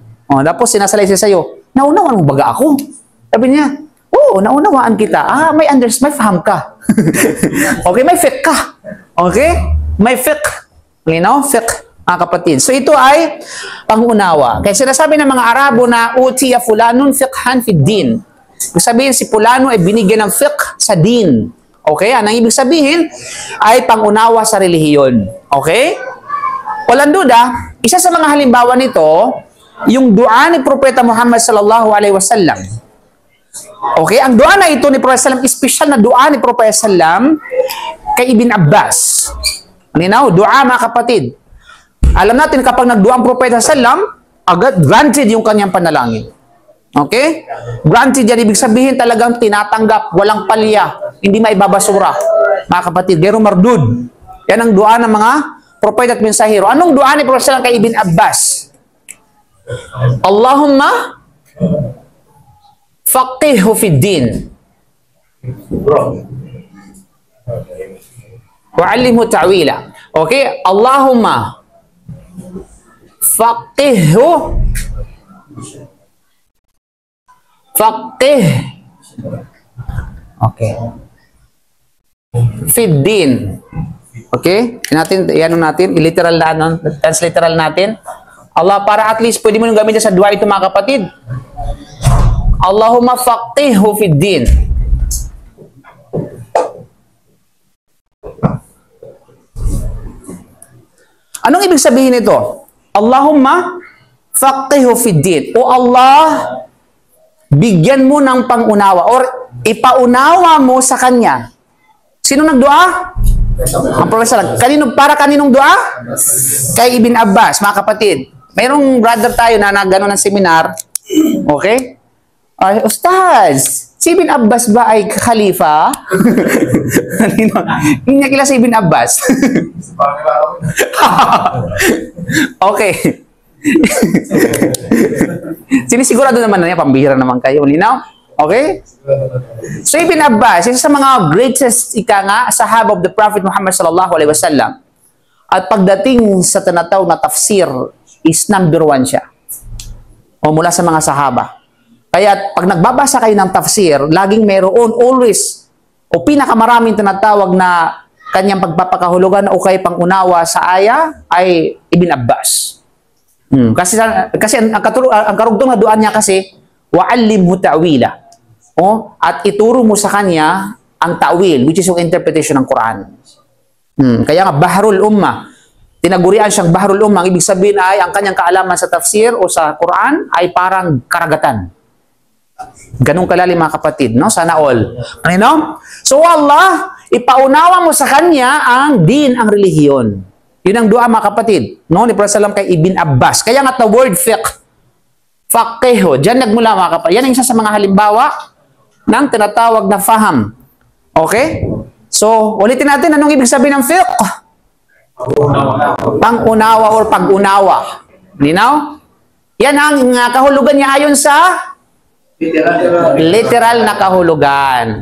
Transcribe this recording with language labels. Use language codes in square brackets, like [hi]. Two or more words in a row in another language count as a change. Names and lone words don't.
[tl] Tapos sinasalay siya sa'yo, naunawaan mo baga ako? Sabi niya, oo, naunawaan kita. May faham ka. Okay, may fiqh ka. Okay? May fiqh. Linaw? Fiqh, mga kapatid. So ito ay pangunawa. Kaya sinasabi ng mga Arabo na [ar] أوتي فلان فقها في الدين. [tl] Ibig sabihin, si fulano ay binigyan ng fiqh sa din. Okay? Ang ibig sabihin ay pangunawa sa relihiyon. Okay? Walang duda, isa sa mga halimbawa nito, yung dua ni Propeta Muhammad [ar] صلى الله عليه وسلم. [tl] Okay? Ang dua na ito ni Propeta sallam, special na dua ni Propeta sallam kay Ibn Abbas. Ninaw, dua mga kapatid. Alam natin kapag nagdua ang Propeta sallam, agad granted yung kanyang panalangin. Okay? Granted yan, ibig sabihin talagang tinatanggap, walang palya, hindi maibabasura. Mga kapatid, [ar] غير مردود. [tl] Yan ang dua ng mga propeta at mensahero. Anong dua ni Propeta sallam kay Ibn Abbas? [ar] اللهم فقهه في الدين وعلمه التأويل. [tl] Okay? [ar] اللهم فقه okay في الدين. [tl] Okay? Natin iliteral na transliteral natin. Allah, para at least pwede mo nang gamitin sa dua ito mga kapatid. [ar] اللهم فقهه في الدين. [tl] Anong ibig sabihin nito? [ar] اللهم فقهه في الدين. [tl] O Allah, bigyan mo ng pangunawa or ipaunawa mo sa kanya. Sino nagdua? Ang Propeta. Kaninong dua? Kay Ibn Abbas, mga kapatid. Mayroong brother tayo na nagano ng seminar. Okay? Ustaz, si Ibn Abbas ba ay khalifa? Hindi niya kilala si Ibn Abbas. Okay. Sinisigurado naman na niya, pambihira naman kayo. Linaw? Okay? So Ibn Abbas, isa sa mga greatest sahaba [en] of the Prophet Muhammad [ar] صلى الله عليه وسلم. [tl] At pagdating sa tinatawag na tafsir, [en] is number 1 [tl] siya. O mula sa mga sahaba. Kaya pag nagbabasa kayo ng tafsir, laging mayroon always o pinakamaraming tinatawag na kanyang pagpapakahulugan o kay pangunawa sa aya ay Ibn Abbas. Kasi ang karugtong na duan niya kasi, [ar] وعلمه التأويل. [tl] At ituro mo sa kanya ang ta'wil, [en] which is [tl] yung interpretation ng Quran. Kaya nga, [ar] بحر الأمة. [tl] Tinagurian siyang [ar] بحر الأمة. [tl] Ang ibig sabihin ay, ang kanyang kaalaman sa tafsir o sa Quran ay parang karagatan. Ganun kalalim mga kapatid, no? Sana all. Ano? So Allah, ipaunawa mo sa kanya ang din, ang relihiyon. Yun ang dua mga kapatid, no? Ni Prophet sallam kay Ibn Abbas. Kaya nga [en] the word [tl] fiqh, faqiho, dyan nagmula mga kapatid. Yan ang isa sa mga halimbawa ng tinatawag na faham. Okay? So, ulitin natin, anong ibig sabihin ng fiqh? Pangunawa or pag-unawa. Linaw? Yan ang kahulugan niya ayon sa literal na kahulugan.